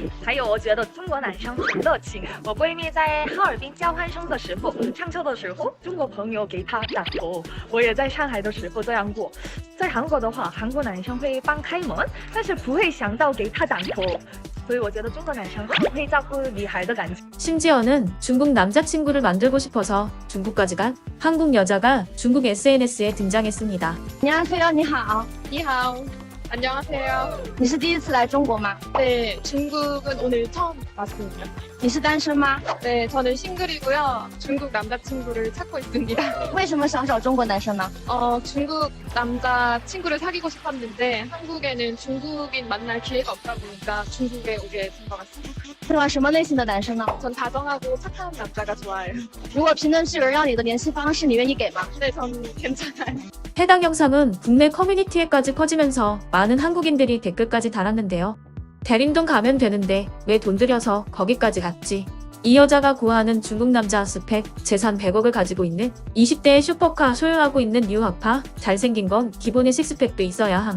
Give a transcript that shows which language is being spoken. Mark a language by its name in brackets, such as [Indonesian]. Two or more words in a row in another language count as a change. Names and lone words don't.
[Chinese] 还有，我觉得中国男生很热情。我闺蜜在哈尔滨交换生的时候，上车的时候，中国朋友给她打头。我也在上海的时候这样过。在韩国的话，韩国男生会帮开门，但是不会想到给她打头。所以我觉得中国男生很会照顾女孩的感觉。 [Korean] 심지어는 중국 남자친구를 만들고 싶어서 중국까지 간 한국 여자가 중국 SNS에 등장했습니다. 안녕하세요， [Chinese] 你好，你好，안녕하세요。你是第一次来中国吗？ [Korean] 네, 중국은 오늘 처음 왔습니다. [Chinese] 你是单身吗？ [Korean] 네, 저는 싱글이고요. 중국 남자친구를 찾고 있습니다. [Chinese] 为什么想找中国男生呢？ [Korean] 중국 남자친구를 사귀고 싶었는데 한국에는 중국인 만날 기회가 없다 보니까 중국에 오게 된 것 같습니다. [Chinese] 喜欢什么类型的男生呢？ [Korean] 전 다정하고 착한 남자가 좋아해요. [Chinese] 如果评论区有人要你的联系方式，你愿意给吗？ [Korean] 네, 전 괜찮아요. 해당 영상은 국내 커뮤니티에까지 퍼지면서 많은 한국인들이 댓글까지 달았는데요. 대림동 가면 되는데 왜 돈 들여서 거기까지 갔지? 이 여자가 구하는 중국 남자 스펙, 재산 100억을 가지고 있는 20대의 슈퍼카 소유하고 있는 뉴학파, 잘생긴 건 기본에 식스팩도 있어야 함.